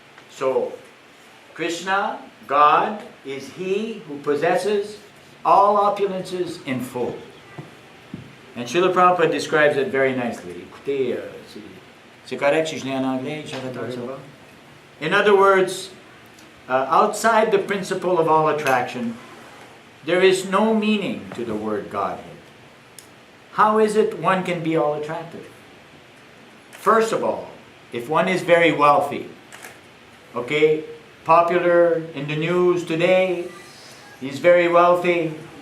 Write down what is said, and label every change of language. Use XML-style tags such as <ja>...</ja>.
<en>So, Krishna, God, is he who possesses all opulences in full. And Srila Prabhupada describes it very nicely.</en> <fr>Écoutez, c'est correct si je l'ai en anglais?</fr> <en>In other words, outside the principle of all attraction, there is no meaning to the word Godhead. How is it one can be all attractive? First of all, if one is very wealthy, okay, popular in the news today, he's very wealthy.</en>